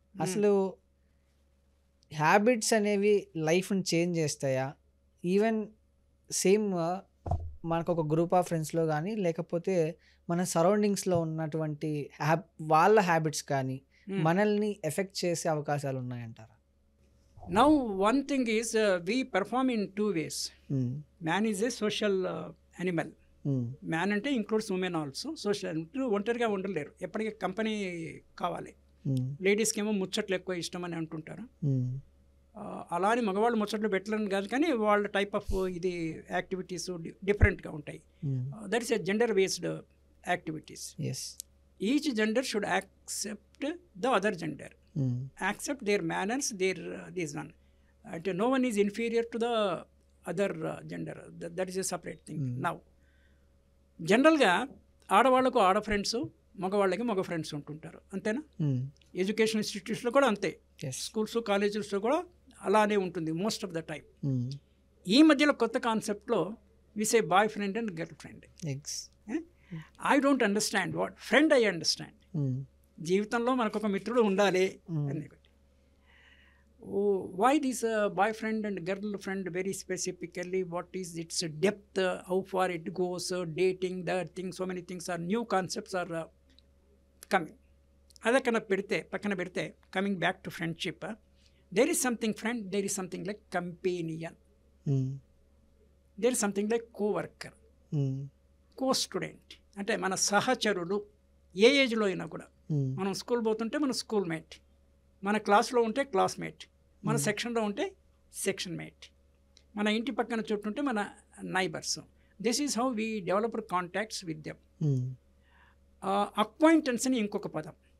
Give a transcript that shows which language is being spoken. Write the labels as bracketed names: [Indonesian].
[Telugu] అసలు హ్యాబిట్స్ అనేవి లైఫ్ని చేంజ్ చేస్తాయా? ఈవెన్ సేమ్ మనకు ఒక గ్రూప్ ఆఫ్ ఫ్రెండ్స్లో కానీ లేకపోతే మన సరౌండింగ్స్లో ఉన్నటువంటి వాళ్ళ హ్యాబిట్స్ కానీ మనల్ని ఎఫెక్ట్ చేసే అవకాశాలు ఉన్నాయంటారా? [English] Now one thing is we perform in two ways. Man is a social animal. Man అంటే includes women also. [Telugu] సోషల్ ఒంటరిగా ఉండలేరు, ఎప్పటికీ కంపెనీ కావాలి. లేడీస్కి ఏమో ముచ్చట్లు ఎక్కువ ఇష్టం అని అంటుంటారు. అలా అని మగవాళ్ళు ముచ్చట్లు పెట్టలేని కాదు, కానీ వాళ్ళ టైప్ ఆఫ్ ఇది యాక్టివిటీస్ డిఫరెంట్గా ఉంటాయి. [English] That is a gender based activities. Each gender should accept the other gender, accept their manners, their these one. అంటే no one is inferior to the other gender, that is a separate thing. [Telugu] Now జనరల్గా ఆడవాళ్ళకు ఆడ friends, మగవాళ్ళకి మగ friends ఉంటుంటారు, అంతేనా? Education ఇన్స్టిట్యూట్స్లో కూడా అంతే, స్కూల్స్ కాలేజెస్లో కూడా అలానే ఉంటుంది [English] Most of the time. [Telugu] ఈ మధ్యలో కొత్త కాన్సెప్ట్లో [English] We say boy friend and girl friend. I don't understand what friend. I understand [Telugu] జీవితంలో మనకు ఒక మిత్రుడు ఉండాలి అని. [English] Why this boyfriend and girlfriend very specifically? What is its depth? How far it goes? Dating, that thing, so many things are new concepts are coming. [Telugu] Adakana pedite pakkana pedite, [English] coming back to friendship, there is something friend, there is something like companion, there is something like co-worker, co-student. [Telugu] అంటే మన సహచరుడు ఏ ఏజ్లో అయినా కూడా. మనం school పోతుంటే మన school mate, మన క్లాస్లో ఉంటే క్లాస్మేట్, మన సెక్షన్లో ఉంటే సెక్షన్ మేట్, మన ఇంటి పక్కన చుట్టూ ఉంటే మన neighbours. [English] This is how we develop contacts with them. [Telugu] Acquaintance అని ఇంకొక పదం.